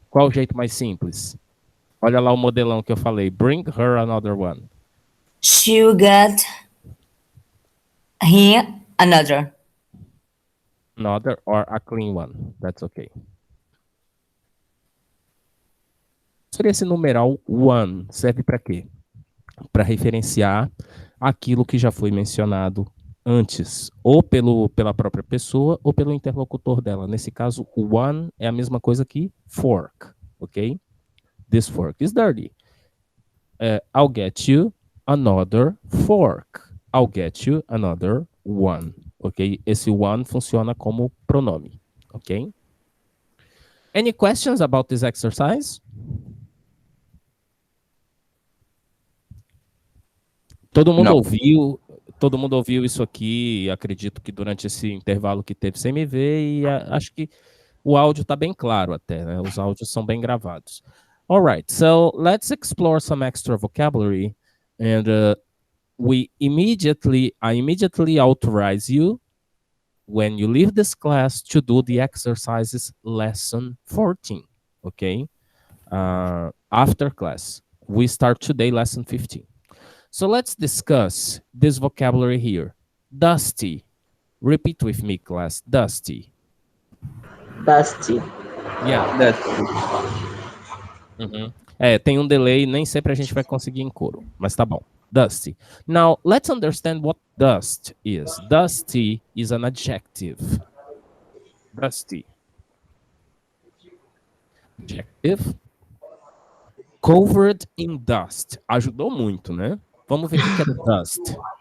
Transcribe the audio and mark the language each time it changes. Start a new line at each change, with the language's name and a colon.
Portuguese: Qual o jeito mais simples? Olha lá o modelão que eu falei.
English: Bring her another one. She will get here another. Another or a clean one. That's okay.
Portuguese: Seria esse numeral one. Serve para quê? Para referenciar aquilo que já foi mencionado antes, ou pela própria pessoa, ou pelo interlocutor dela. Nesse caso, o one é a mesma coisa que fork, ok?
English: This fork is dirty. I'll get you another fork. I'll get you another one, ok?
Portuguese: Esse one funciona como pronome, ok?
English: Any questions about this exercise?
Portuguese: Todo mundo Não. ouviu? todo mundo ouviu isso aqui, acredito que durante esse intervalo que teve sem me ver, e acho que o áudio está bem claro até, né? Os áudios são bem gravados.
English: All right, so let's explore some extra vocabulary, and I immediately authorize you when you leave this class to do the exercises lesson 14, okay? After class. We start today lesson 15. So let's discuss this vocabulary here. Dusty. Repeat with me, class. Dusty. Dusty. Yeah. Dusty.
Portuguese: Tem um delay, nem sempre a gente vai conseguir em coro, mas tá bom.
English: Dusty. Now, let's understand what dust is. Dusty is an adjective. Dusty. Adjective. Covered in dust.
Portuguese: Ajudou muito, né? Vamos ver o que é dust.